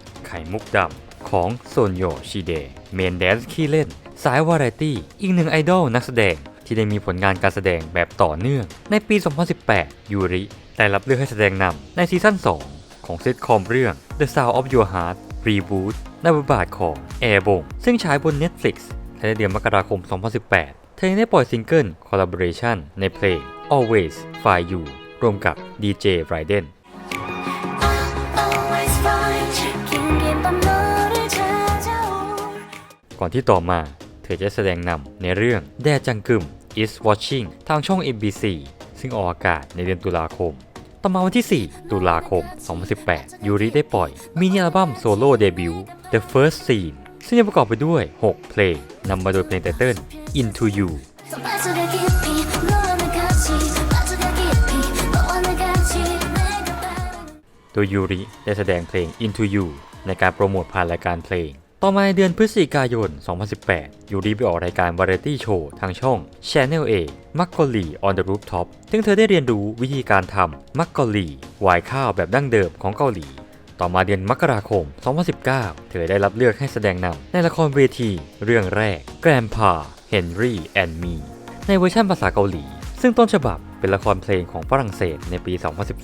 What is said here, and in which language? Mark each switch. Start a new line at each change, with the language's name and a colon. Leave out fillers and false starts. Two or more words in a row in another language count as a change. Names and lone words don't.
Thai: ไข่มุกดำของโซนโยชิเดะเมนแดนซ์ขี้เล่นสายวาไรตี้อีกหนึ่งไอดอลนักแสดงที่ได้มีผลงานการแสดงแบบต่อเนื่องในปี 2018 ยูริได้รับเลือกให้แสดงนำในซีซั่น 2 ของซิทคอมเรื่อง The Sound of Your Heart Reboot ในบทบาทของแอร์บงซึ่งฉายบน Netflix และในเดือนมกราคม 2018 เธอยังได้ปล่อยซิงเกิล Collaboration ในเพลง Always Find You ร่วมกับ DJ Raiden
English: Always find you
Korean: 긴 긴 밤 너를 찾아올
Thai: ก่อนที่ต่อมาเธอจะแสดงนำในเรื่อง แดจังกึม is watching ทางช่อง MBC ซึ่งออกอากาศในเดือนตุลาคม ต่อมาวันที่ 4 ตุลาคม 2018 ยูริได้ปล่อยมินิอัลบั้มโซโล่เดบิวต์ The First Scene ซึ่งจะประกอบไปด้วย 6 เพลงนำมาโดยเพลงไตเติ้ล Into You
Korean: So 빠져가 깊이 너와 나 같이 빠져가 깊이 너와 나 같이 내가 바로
Thai: โดดยยูริได้แสดงเพลง Into You ในการโปรโมทผ่านรายการเพลงต่อมาในเดือนพฤศจิกายน 2018 ยูริไปออกรายการวาไรตี้โชว์ทางช่อง Channel A มักกอลี on the Rooftop ซึ่งเธอได้เรียนรู้วิธีการทำมักกอลีหวายข้าวแบบดั้งเดิมของเกาหลี ต่อมาเดือนมกราคม 2019 เธอได้รับเลือกให้แสดงนำในละครเวทีเรื่องแรก Grandpa Henry and Me ในเวอร์ชันภาษาเกาหลีซึ่งต้นฉบับเป็นละครเพลงของฝรั่งเศสในปี 2012